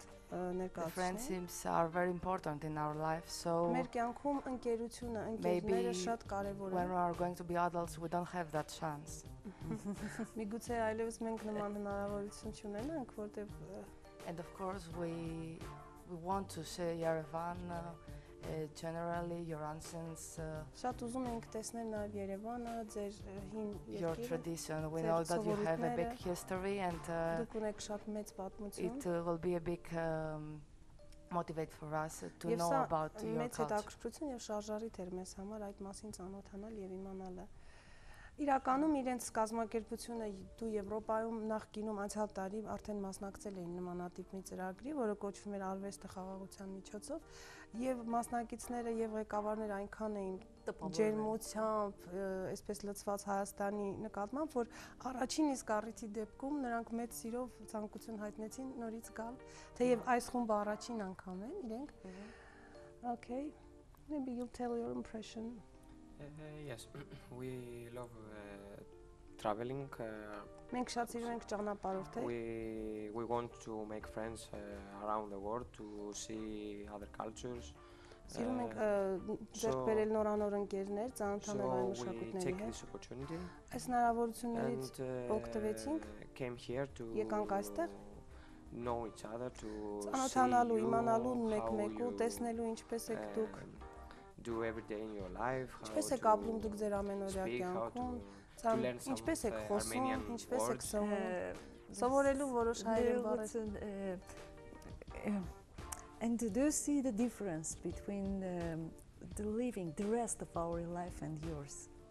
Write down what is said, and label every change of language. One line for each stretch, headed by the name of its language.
English: The friendships are very important in our life, so maybe when we are going to be adults, we don't have that chance.
Armenian: Միգուցե այլևս մենք նման հնարավորություն չունենանք, որտեղ
English: And of course we want to say Yerevan generally your ancients
Armenian: շատ ուզում ենք տեսնել նաև Երևանը, ձեր հին
English: your tradition. We know that you have a big history and
Armenian: դուք ունեք շատ մեծ պատմություն.
English: It will be a big motivate for us to know about your
Armenian: մեծ
English: culture.
Armenian: հետաքրքրություն եւ շարժարիթ էր մեզ համար այդ մասին ծանոթանալ եւ իմանալը։ Իրականում իրենց կազմակերպությունը դու Եվրոպայում նախկինում անցյալ տարի արդեն մասնակցել էին նմանատիպ մի ծրագրի, որը կոչվում էր Արվեստը խաղաղության միջոցով, եւ մասնակիցները եւ ղեկավարները այնքան էին ջերմությամբ, այսպես լցված Հայաստանի նկատմամբ, որ առաջին իսկ առիթի դեպքում նրանք մեծ սիրով ցանկություն հայտնեցին նորից գալ, թեև այս խումբը առաջին անգամ են իրենք։
English: Okay, maybe you'll tell your impression. Yes, we love traveling.
Armenian: Մենք շատ սիրում ենք ճանապարհորդել։
English: We want to make friends around the world to see other cultures.
Armenian: Սիրում ենք ձեռք բերել նորանոր ընկերներ, ծանոթանալ այլ մշակույթների հետ։ Այս հնարավորություններից օգտվեցինք։ Եկանք այստեղ
English: know each other to
Armenian: ծանոթանալու, իմանալու մեկ-մեկու, տեսնելու ինչպես եք դուք
English: do every day in your life.
Armenian: Ինչպես եք ապրում դուք ձեր ամենօրյա կյանքում, ինչպես եք խոսում, ինչպես եք սովորում, սովորելու որոշ հայերեն բառեր։
English: And do you see the difference between the living, the rest of our life and yours?